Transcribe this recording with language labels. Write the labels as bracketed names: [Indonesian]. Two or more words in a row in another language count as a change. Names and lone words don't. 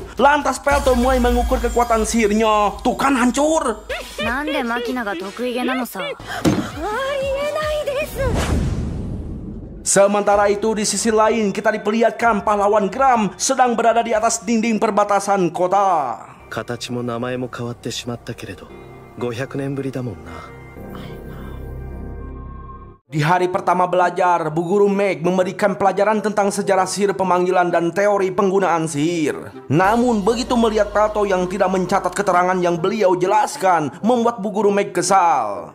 [Indonesian] Lantas Pelto mulai mengukur kekuatan sihirnya. Tuh kan hancur. Sementara itu di sisi lain kita diperlihatkan pahlawan Gram sedang berada di atas dinding perbatasan kota. [Japanese] 形も名前も変わってしまったけれど500年ぶりだもんな。 [Indonesian] Di hari pertama belajar, Bu Guru Meg memberikan pelajaran tentang sejarah sihir pemanggilan dan teori penggunaan sihir. Namun begitu melihat Pelto yang tidak mencatat keterangan yang beliau jelaskan, membuat Bu Guru Meg kesal.